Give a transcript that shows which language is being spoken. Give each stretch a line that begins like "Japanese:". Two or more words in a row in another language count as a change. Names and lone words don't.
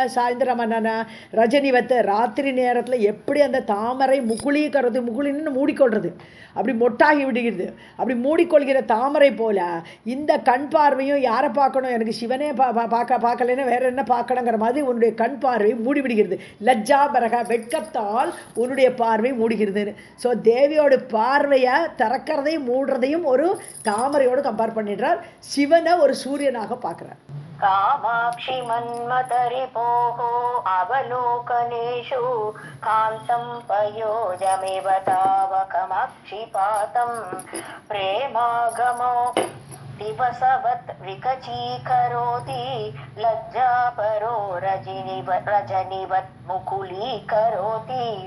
Tamil: சாயந்தரமான ரஜினிவத்தை ராத்திரி நேரத்தில் எப்படி அந்த தாமரை முகுளிக்கிறது, முகுளின்னு மூடிக்கொள்றது, அப்படி மொட்டாகி விடுகிறது, அப்படி மூடிக்கொள்கிற தாமரை போல இந்த கண் பார்வையும் யாரை பார்க்கணும், எனக்கு சிவனே பார்க்கலன்னா வேற என்ன பார்க்கணுங்கிற மாதிரி உன்னுடைய கண் பார்வை மூடிவிடுகிறது.
Sanskrit: लज्जा परः,
Tamil: வெட்கத்தால் உன்னுடைய பார்வை மூடுகிறது. ஸோ தேவியோட பார்வையை திறக்கிறதையும் மூடுறதையும் ஒரு தாமரையோடு கம்பேர் பண்ணிடுறார். சிவனை ஒரு சூரியனாக பார்க்கிறார்.
Sanskrit: कामाक्षि मन्मथरिपोः अवलोकनेषु कान्तं पयोजमिव तावकमक्षिपातं प्रेमागमो दिवसवत् विकचीकरोति लज्जापरो रजनिवत् मुकुलीकरोति